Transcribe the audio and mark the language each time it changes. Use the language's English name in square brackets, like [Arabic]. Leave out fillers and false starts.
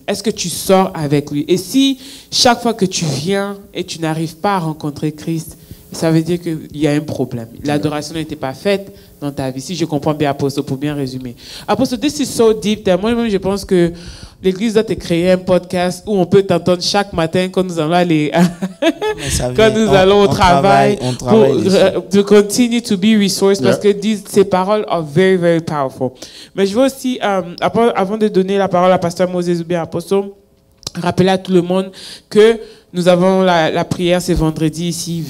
[French] Est-ce que tu sors avec lui? Et si chaque fois que tu viens et tu n'arrives pas à rencontrer Christ, ça veut dire qu'il y a un problème. L'adoration n'était pas faite dans ta vie. Si je comprends bien, Apostle, pour bien résumer. Apostle, [English] this is so deep that [French] moi-même, je pense que l'Église doit te créer un podcast où on peut t'entendre chaque matin quand nous allons aller, quand nous allons au travail, on travaille [English] to continue to be resourced, [French] parce [English] Yeah. [French] que ces paroles [English] are very, very powerful. [French] Mais je veux aussi, avant de donner la parole à Pasteur Moses ou bien à Apostle, rappeler à tout le monde que nous avons la prière ce vendredi ici.